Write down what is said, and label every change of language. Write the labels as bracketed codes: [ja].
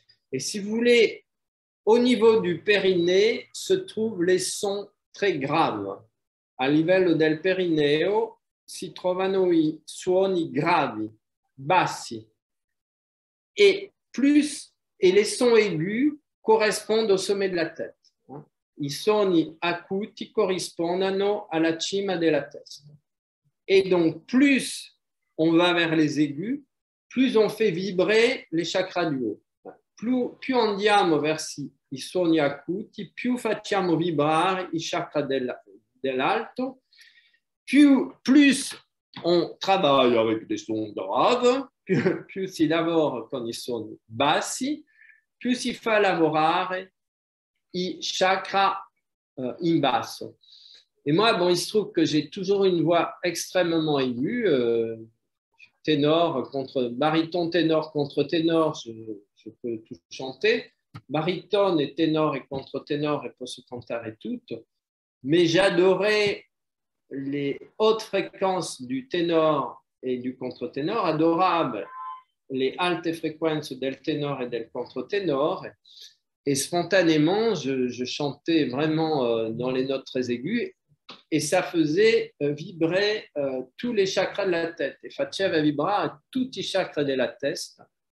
[fr] Et si vous voulez, au niveau du périnée se trouvent les sons très graves. [it] A livello del perineo si trovano i suoni gravi, bassi. [fr] Et les sons aigus correspondent au sommet de la tête. [it] I suoni acuti corrispondono alla cima della testa. [fr] Et donc, plus on va vers les aigus, plus on fait vibrer les chakras du haut. [it] Più andiamo verso i suoni acuti, più facciamo vibrare i chakras dell'alto, [fr] plus on travaille avec des sons graves, [it] più si lavora con i suoni bassi, più si fa lavorare i chakras in basso. [fr] Et moi, bon, il se trouve que j'ai toujours une voix extrêmement aiguë, ténor contre baryton, ténor contre ténor, je peux tout chanter. [it] Baryton et ténor et contre-ténor, et posso cantare tutto. [fr] Mais j'adorais les hautes fréquences du ténor et du contre-ténor, [it] adorable les alte frequenze del ténor et del contre-ténor. [fr] Et spontanément, je chantais vraiment dans les notes très aiguës et ça faisait vibrer tous les chakras de la tête. [it] E faceva vibrare tutti i chakra della testa.